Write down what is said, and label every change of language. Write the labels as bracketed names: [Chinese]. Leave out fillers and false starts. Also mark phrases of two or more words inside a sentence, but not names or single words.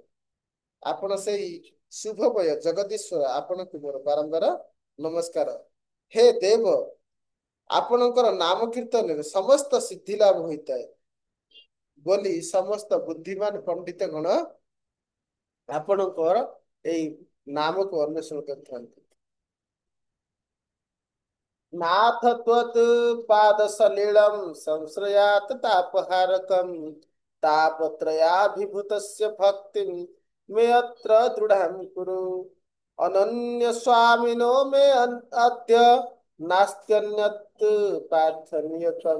[Odia] ଆପଣ ସେଇ ଶୁଭମୟ ଜଗଦୀଶ୍ଵର, ଆପଣଙ୍କୁ ମୋର ବାରମ୍ବାର ନମସ୍କାର। ହେ ଦେବ, ଆପଣଙ୍କର ନାମ କୀର୍ତ୍ତନରେ ସମସ୍ତ ସିଦ୍ଧି ଲାଭ ହୋଇଥାଏ ବୋଲି ସମସ୍ତ ବୁଦ୍ଧିମାନ ପଣ୍ଡିତ ଗଣ ଆପଣଙ୍କର ଏଇ ନାମକୁ ଅନ୍ୱେଷଣ କରିଥାନ୍ତି। [Sanskrit] नाथ त्वत् पाद सलिलम संश्रयात तापहारकम तापत्रयाभिभूतस्य भक्तिं मे अत्र दृढ़ं कुरु। अनन्य स्वामिनो मे अद्य नास्त्यन्यत् प्रार्थनीयत्वं।